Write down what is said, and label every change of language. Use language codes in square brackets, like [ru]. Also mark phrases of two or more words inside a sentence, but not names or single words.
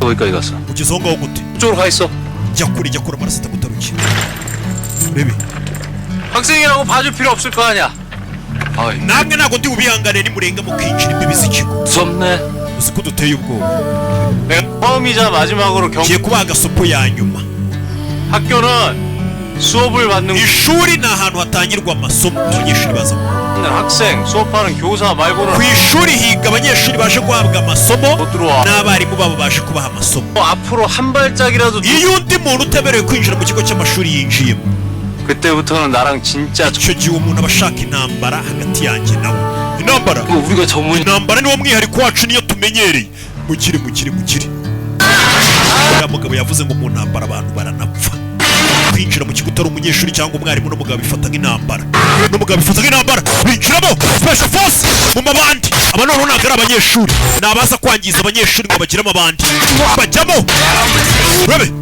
[ko] 거기까지 갔어 [rw] ugeze aho ngaho gute [ko] 이쪽으로 가 있어 [rw] jya kure amaraso atagutarukira urebe [ko] 학생이라고 봐줄 필요 없을 거 아니야 [rw] namwe ntabwo ndi bubihanganire nimurenga mukinjira imbibi z'ikigo [ko] 무섭네 [rw] uzi ko duteye ubwoba [ko] 내가 처음이자 마지막으로 [rw] ngiye kubaha agasopo ya nyuma [ko] 학교는 수업을 받는 [rw] ishuri ni ahantu hatangirwa amasomo abanyeshuri baza [ko] 학생 수업하는 교사 말고는 [rw] ku ishuri higa abanyeshuri baje guhabwa amasomo [ko] 못 들어와 [rw] n'abarimu babo baje kubaha amasomo [ko] 앞으로 한 발짝이라도 [rw] iyo undi muntu utemerewe kwinjira mu kigo cy'amashuri yinjiyemo [ko] 그때부터는 나랑 진짜 [rw] icyo gihe umuntu aba ashaka intambara hagati yanjye nawe intambara [ko] 우리가 전문 [rw] intambara niwo mwihariko wacu niyo tumenyereye mugire uriya mugabo yavuze ngo mu ntambara abantu baranapfa kwinjira mu kigo utari umunyeshuri cyangwa umwarimu n'umugabo bifata nk'intambara binjiramo [en] special force [rw] mu mabandi aba noneho ntabwo ari abanyeshuri ni abaza kwangiza abanyeshuri ngo bagire amabandi bajyamo urebe